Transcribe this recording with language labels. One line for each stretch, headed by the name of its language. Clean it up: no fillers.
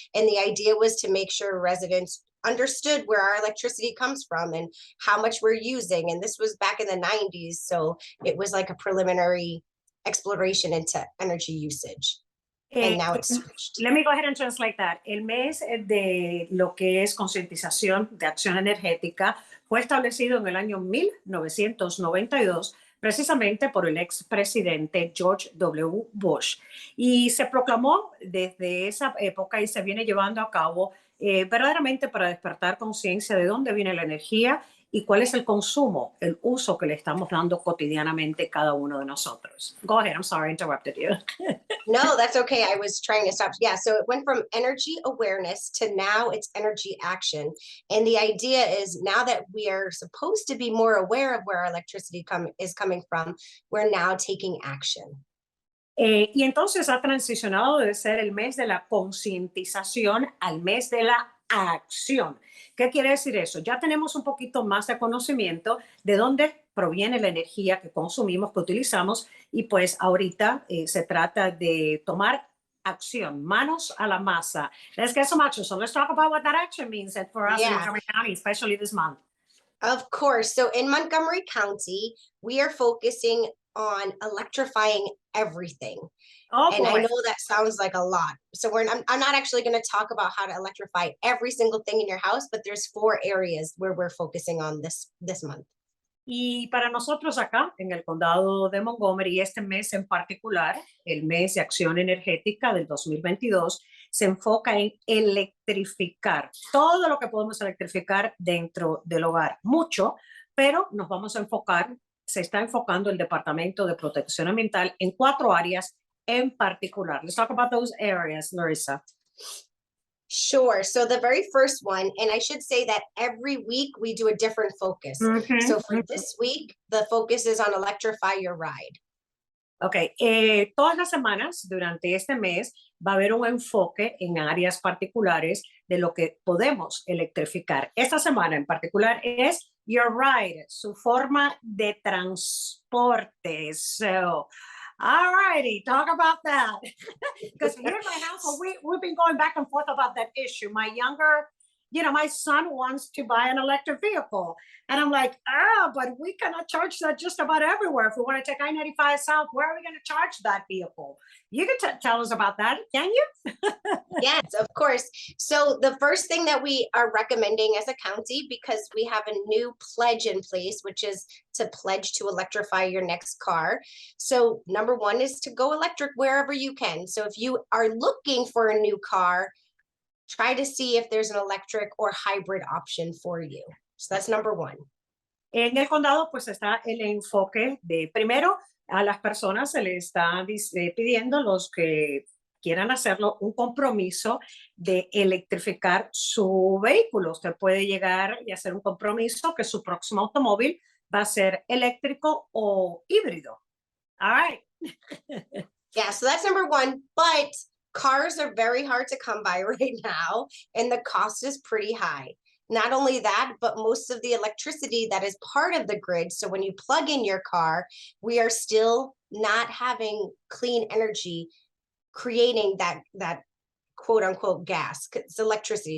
English: And the idea was to make sure residents understood where our electricity comes from and how much we're using. And this was back in the 90s, so it was like a preliminary exploration into energy usage. And now it's switched. Let me go ahead and translate that.
Spanish: El mes de lo que es concientización de acción energética fue establecido en el año 1992 precisamente por el expresidente George W. Bush. Y se proclamó desde esa época y se viene llevando a cabo verdaderamente para despertar conciencia de dónde viene la energía y cuál es el consumo, el uso que le estamos dando cotidianamente cada uno de nosotros.
English: Go ahead, I'm sorry I interrupted you. No, that's okay. I was trying to stop. Yeah, so it went from energy awareness to now it's energy action. And the idea is now that we are supposed to be more aware of where our electricity is coming from, we're now taking action.
Spanish: Y entonces ha transicionado de ser el mes de la concientización al mes de la acción. ¿Qué quiere decir eso? Ya tenemos un poquito más de conocimiento de dónde proviene la energía que consumimos, que utilizamos, y pues ahorita se trata de tomar acción, manos a la masa.
English: Let's get some action. So let's talk about what that action means for us in Montgomery County, especially this month. Of course. So in Montgomery County, we are focusing on electrifying everything. Oh, and boy. I know that sounds like a lot. So I'm not actually going to talk about how to electrify every single thing in your house, but there's 4 areas where we're focusing on this month.
Spanish: Y para nosotros acá, en el condado de Montgomery, este mes en particular, el mes de acción energética del 2022, se enfoca en electrificar todo lo que podemos electrificar dentro del hogar. Mucho, pero nos vamos a enfocar, se está enfocando el Departamento de Protección Ambiental en 4 áreas en particular.
English: Let's talk about those areas, Larissa. Sure. So the very first one, and I should say that every week we do a different focus. So for this week, the focus is on electrify your ride.
Spanish: Ok, todas las semanas durante este mes va a haber un enfoque en áreas particulares de lo que podemos electrificar. Esta semana en particular es
English: your ride,
Spanish: su forma de transporte.
English: So, all righty, talk about that. Because here in my house, we've been going back and forth about that issue. My son wants to buy an electric vehicle. And I'm like, but we cannot charge that just about everywhere. If we want to take I-95 South, where are we going to charge that vehicle? You can tell us about that, can you? Yes, of course. So the first thing that we are recommending as a county, because we have a new pledge in place, which is to pledge to electrify your next car. So number 1 is to go electric wherever you can. So if you are looking for a new car, try to see if there's an electric or hybrid option for you. So that's number 1.
Spanish: En el condado, pues está el enfoque de, primero, a las personas se les está pidiendo, los que quieran hacerlo, un compromiso de electrificar su vehículo. Usted puede llegar y hacer un compromiso que su próximo automóvil va a ser eléctrico o híbrido.
English: All right. Yeah, so that's number 1. But cars are very hard to come by right now, and the cost is pretty high. Not only that, but most of the electricity that is part of the grid. So when you plug in your car, we are still not having clean energy creating that quote unquote gas. It's electricity.